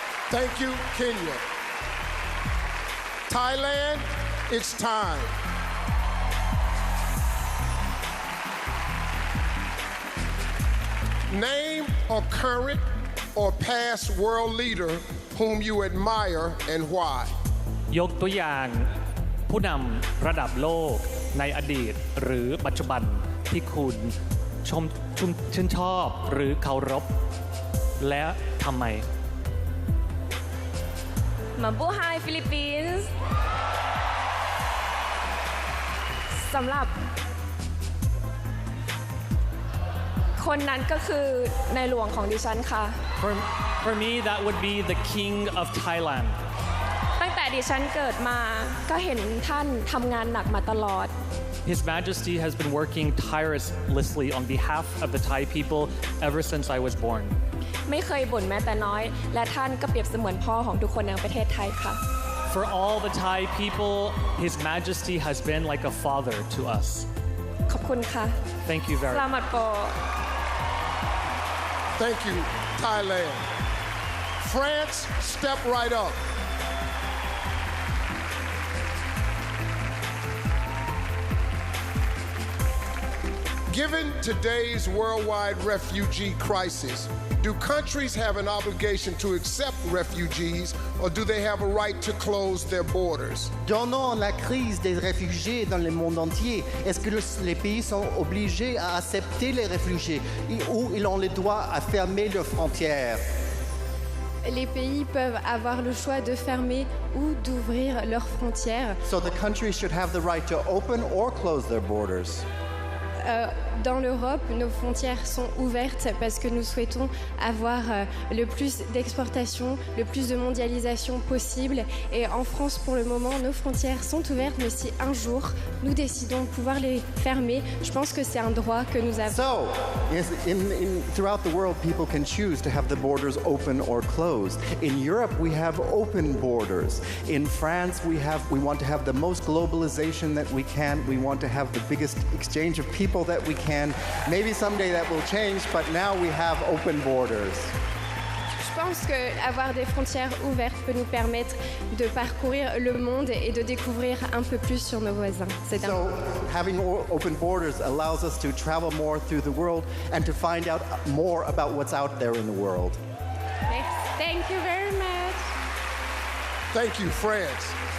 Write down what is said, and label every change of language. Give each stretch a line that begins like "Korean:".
English: Thank you, Kenya. Thailand, it's time. Name a current or past world leader whom you admire and why.
Thai: ยกตัวอย่างผู้นำระดับโลกในอดีตหรือปัจจุบันที่คุณชื่นชอบหรือเคารพและทำไม Mabuhay Philippines สำหรับคนนั้นก็คือในหลวงของดิฉันค่ะ
English: For me that would be the king of Thailand
Thai: ตั้งแต่ดิฉันเกิดมาก็เห็นท่านทำงานหนักมาตลอด
English: His Majesty has been working tirelessly on behalf of the Thai people ever since I was born
Thai: ไม่เคยบ่นแม้แต่น้อยและท่านก็เปรียบเสมือนพ่อของทุกคนในประเทศไทยค่ะ
English: For all the Thai people His Majesty has been like a father to us
Thai: ขอบคุณค่ะ
English: Thank you very much
Filipino: Selamat po
English: Thank you, Thailand. France, step right up. Given today's worldwide refugee crisis, do countries have an obligation to accept refugees, or do they have a right to close their borders?
French: Donnant la crise des réfugiés dans le monde entier, est-ce que les pays sont obligés à accepter les réfugiés ou ils ont le droit à fermer leurs frontières? Les pays peuvent avoir le choix de fermer ou d'ouvrir leurs frontières.
English: So the countries should have the right to open or close their borders.
French: Dans l'Europe, nos frontières sont ouvertes parce que nous souhaitons avoir le plus d'exportation, le plus de mondialisation possible. Et en France, pour le moment, nos frontières sont ouvertes, mais si un jour nous décidons de pouvoir les fermer, je pense que c'est un droit que nous avons.
English: So, yes, throughout the world, people can choose to have the borders open or closed. In Europe, we have open borders. In France, we want to have the most globalization that we can. We want to have the biggest exchange of people that we can. Maybe someday that will change, but now we have open borders.
French: Je pense qu'avoir des frontières ouvertes peut nous permettre de parcourir le monde et de découvrir un peu plus sur nos voisins.
English: So, having open borders allows us to travel more through the world and to find out more about what's out there in the world. Thank you very much. Thank you, France.